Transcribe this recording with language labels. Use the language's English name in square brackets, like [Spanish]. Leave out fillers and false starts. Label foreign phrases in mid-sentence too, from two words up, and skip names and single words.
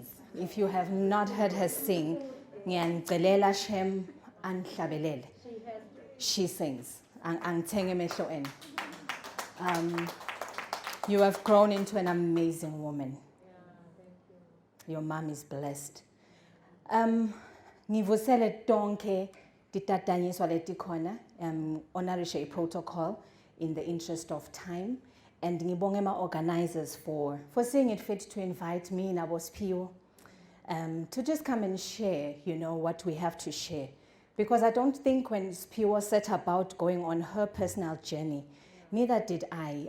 [English] If you have not heard her sing, she sings. You have grown into an amazing woman. Your mom is blessed. [Swati] Ngivusele tonke titatanyiswa letikhona [English] honorary protocol in the interest of time, and [Swati] ngibonge ma [English] organizers for seeing it fit to invite me and Abospio to just come and share, you know, what we have to share. Because I don't think when Spio set about going on her personal journey, neither did I.